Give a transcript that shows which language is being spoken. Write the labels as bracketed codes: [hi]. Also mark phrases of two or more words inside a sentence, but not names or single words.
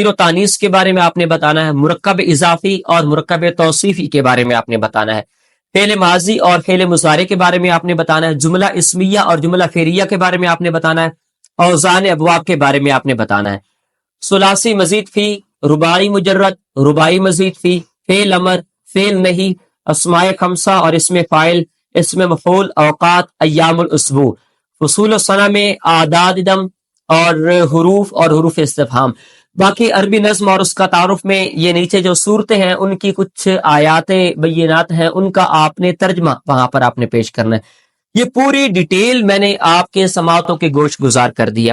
[ur] و تانیث کے بارے میں آپ نے بتانا ہے، مرکب اضافی اور مرکب توصیفی کے بارے میں آپ نے بتانا ہے، فعل ماضی اور فعل مضارع کے بارے میں آپ نے بتانا ہے، جملہ اسمیہ اور جملہ فعلیہ کے بارے میں آپ نے بتانا ہے، اوزان ابواب کے بارے میں آپ نے بتانا ہے، ثلاثی مزید فی، رباعی مجرد، رباعی مزید فی، فعل امر، فعل نہیں، اسماء خمسہ اور اسم فاعل، اسم مفعول، اوقات، [ar] ایام الاسبوع، فصول السنہ [ur] میں اعداد دم اور حروف استفہام۔ باقی عربی نظم اور اس کا تعارف میں یہ نیچے جو صورتیں ہیں ان کی کچھ [ar] آیات بینات [ur] ہیں، ان کا آپ نے ترجمہ وہاں پر آپ نے پیش کرنا ہے۔ یہ پوری ڈیٹیل میں نے آپ کے سماعتوں کے گوش گزار کر دیا۔